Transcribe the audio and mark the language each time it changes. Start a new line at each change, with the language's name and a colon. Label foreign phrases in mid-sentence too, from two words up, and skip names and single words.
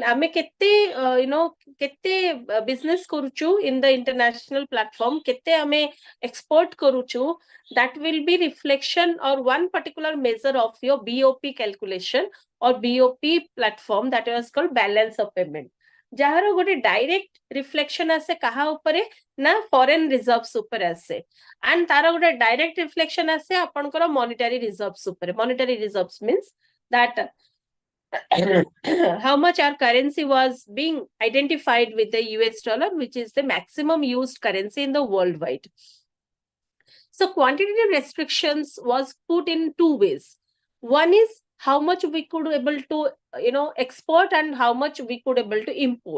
Odia: ଆମେ କେତେ କେତେ business କରୁଛୁ
English: in the international platform,
Odia: କେତେ ଆମେ export କରୁଛୁ,
English: that will be reflection or one particular measure of your BOP calculation or BOP platform, that was called balance of payment.
Odia: ଯାହାର ଗୋଟେ
English: direct reflection
Odia: ଆସେ କାହା ଉପରେ ନା
English: foreign reserves
Odia: ଉପରେ ଆସେ, ଆଣ୍ଡ ତାର ଗୋଟେ
English: direct reflection
Odia: ଆସେ ଆପଣଙ୍କର
English: monetary reserves
Odia: ଉପରେ.
English: monetary reserves means that how much our currency was being identified with the US dollar, which is the maximum used currency in the worldwide. So quantitative restrictions was put in two ways. One is how much we could able to export and how much we could able to import.